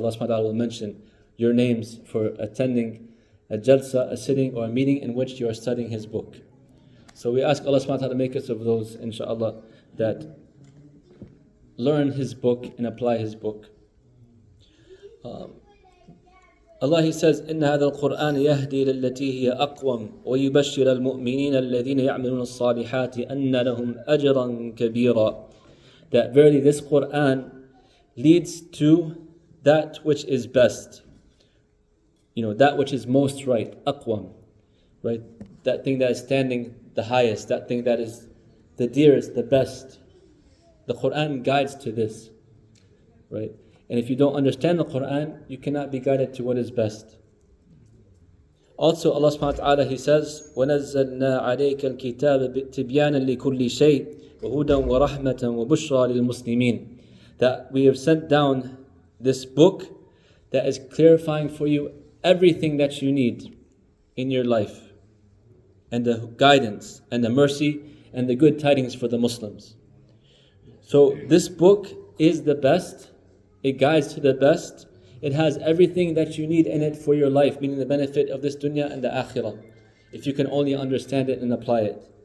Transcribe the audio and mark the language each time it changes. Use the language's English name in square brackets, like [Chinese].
[English] Allah subhanahu wa ta'ala will mention your names for attending a jalsa, a sitting or a meeting in which you are studying His book. So we ask Allah subhanahu wa ta'ala to make us of those, inshaAllah, that learn His book and apply His book. Allah, He says, [Arabic] إِنَّ هَذَا الْقُرْآنَ يَهْدِي لَلَّتِي هِيَ أَقْوَمُ وَيُبَشِّرَ الْمُؤْمِنِينَ الَّذِينَ يَعْمَلُونَ الصَّالِحَاتِ أَنَّ لَهُمْ أَجْرًا كَبِيرًا. [English] That verily this Qur'an leads to that which is best. That which is most right, aqwam, right? That thing that is standing the highest, that thing that is the dearest, the best. The Qur'an guides to this, right? And if you don't understand the Qur'an, you cannot be guided to what is best. Also, Allah subhanahu wa ta'ala, He says, [Arabic] وَنَزَّلْنَا عَلَيْكَ الْكِتَابَ تِبْيَانًا لِكُلِّ شَيْءٍ وَهُدًى وَرَحْمَةً وَبُشْرَى لِلْمُسْلِمِينَ. [English] That we have sent down this book that is clarifying for you everything that you need in your life, and the guidance and the mercy and the good tidings for the Muslims. So this book is the best, it guides to the best, it has everything that you need in it for your life, meaning the benefit of this dunya and the akhirah, if you can only understand it and apply it.